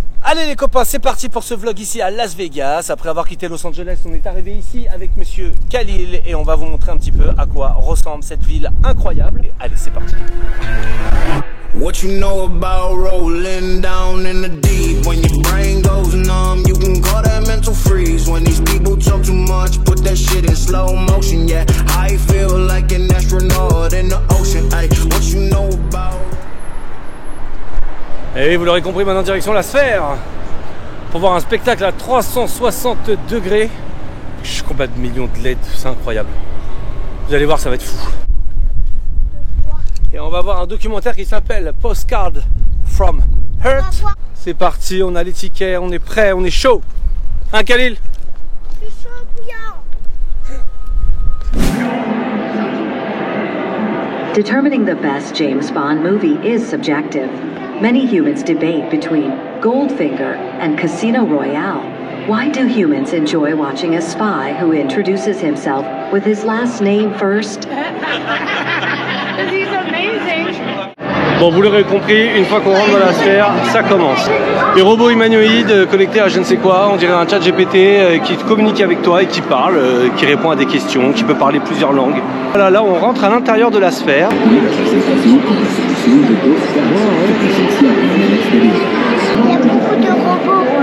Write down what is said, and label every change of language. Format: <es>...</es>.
<fr>Allez les copains, c'est parti pour ce vlog ici à Las Vegas. Après avoir quitté Los Angeles, on est arrivé ici avec monsieur Khalil et on va vous montrer un petit peu à quoi ressemble cette ville incroyable. Et allez, c'est parti.</fr> <en>What you know about rolling down in the deep? When your brain goes numb, you can call that mental freeze. When these people talk too much, put that shit in slow motion. Yeah, I feel like an astronaut in the ocean. Ay, what you know about?</en> <fr>Et vous l'aurez compris, maintenant direction la Sphère pour voir un spectacle à 360 degrés. Je suis combat de millions de LED, c'est incroyable. Vous allez voir, ça va être fou. Et on va voir un documentaire qui s'appelle Postcard from Earth. C'est parti, on a les tickets, on est prêt, on est chaud. Hein Khalil? Je suis chaud, bouillant.</fr> <en>Determining the best James Bond movie is subjective. Many humans debate between Goldfinger and Casino Royale. Why do humans enjoy watching a spy who introduces himself with his last name first? He's amazing.</en> <fr>Bon, vous l'aurez compris, une fois qu'on rentre dans la Sphère, ça commence. Des robots humanoïdes connectés à je ne sais quoi, on dirait un chat GPT qui communique avec toi et qui parle, qui répond à des questions, qui peut parler plusieurs langues. Voilà, là on rentre à l'intérieur de la Sphère. Il y a beaucoup de robots.</fr>